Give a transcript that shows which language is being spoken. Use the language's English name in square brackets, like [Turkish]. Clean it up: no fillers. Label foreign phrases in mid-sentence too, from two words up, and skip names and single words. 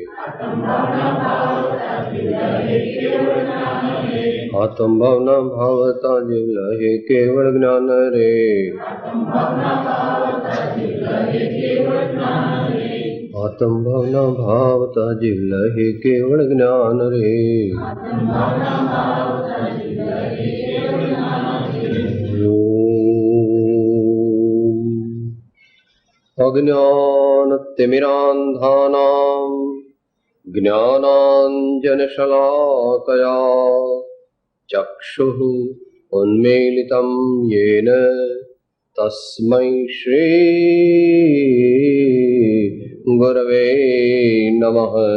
[Gujarati] આત્મ ભાવના ભાવતા જીવ લહે કેવલ જ્ઞાન રે. આત્મ ભાવના ભાવતા જીવ લહે કેવલ જ્ઞાન રે. [Sanskrit] अज्ञानतिमिरान्धानां ज्ञानाञ्जनशलाकया चक्षुः उन्मीलितं येन तस्मै श्री गुरवे नमः.